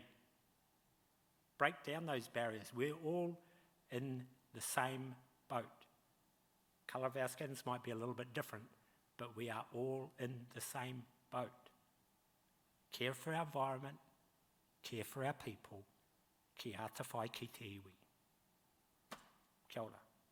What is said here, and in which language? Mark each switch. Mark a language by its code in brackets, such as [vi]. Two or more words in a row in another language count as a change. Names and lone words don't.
[en] Break down those barriers. We're all in the same boat. Colour of our skins might be a little bit different, but we are all in the same boat. Care for our environment, care for our people, [mi] ki ata whai ki te iwi. Kia ora.